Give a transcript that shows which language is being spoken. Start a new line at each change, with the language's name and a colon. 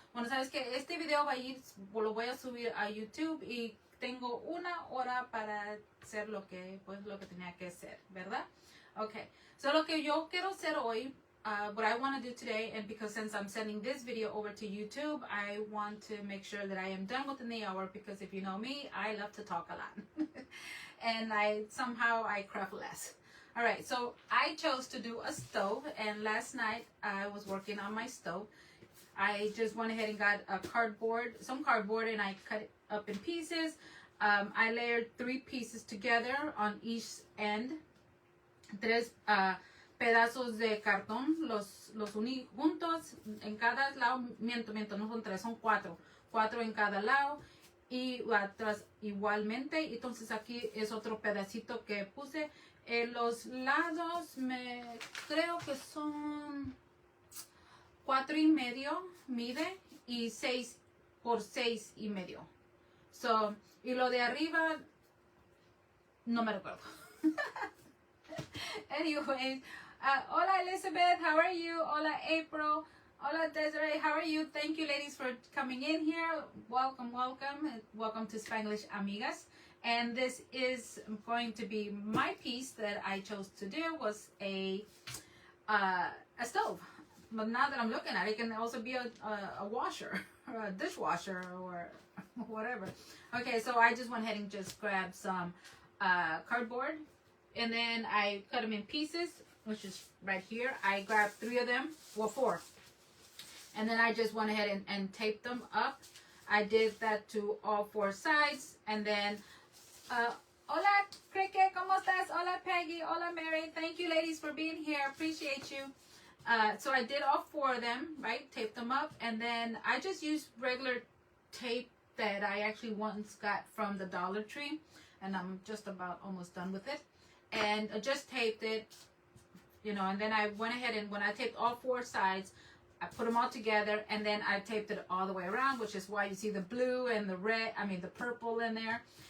Spanish: Bueno, sabes que este video va a ir, lo voy a subir a YouTube y tengo 1 hora para hacer lo que tenía que hacer, ¿verdad?
English: Ok, so
Spanish: lo que yo quiero hacer hoy,
English: what I want to do today, and because since I'm sending this video over to YouTube, I want to make sure that I am done within the hour, because if you know me, I love to talk a lot. And I craft less. Alright, so I chose to do a stove, and last night I was working on my stove. I just went ahead and got some cardboard, and I cut it up in pieces. I layered 3 pieces together on each end.
Spanish: 3 pedazos de cartón, los uní juntos en cada lado. Miento, no son 3, son 4 en cada lado, y atrás igualmente. Entonces aquí es otro pedacito que puse en los lados. Creo que son 4.5 mide, y 6 por 6.5. So, y lo de arriba no me recuerdo.
English: Anyways, hola Elizabeth, how are you? Hola April, hola Desiree, how are you? Thank you ladies for coming in here. Welcome to Spanglish Amigas. And this is going to be my piece that I chose to do, was a stove. But now that I'm looking at it, it can also be a washer or a dishwasher or whatever. Okay, so I just went ahead and just grabbed some cardboard, and then I cut them in pieces, which is right here. I grabbed 3 of them, well 4. And then I just went ahead and taped them up. I did that to all 4 sides. And then,
Spanish: hola Cricket, ¿cómo estás?
English: Hola Peggy, hola Mary. Thank you ladies for being here, appreciate you. So I did all 4 of them, right? Taped them up. And then I just used regular tape that I actually once got from the Dollar Tree. And I'm just about almost done with it. And I just taped it, and then I went ahead and when I taped all 4 sides, I put them all together, and then I taped it all the way around, which is why you see the blue and the the purple in there.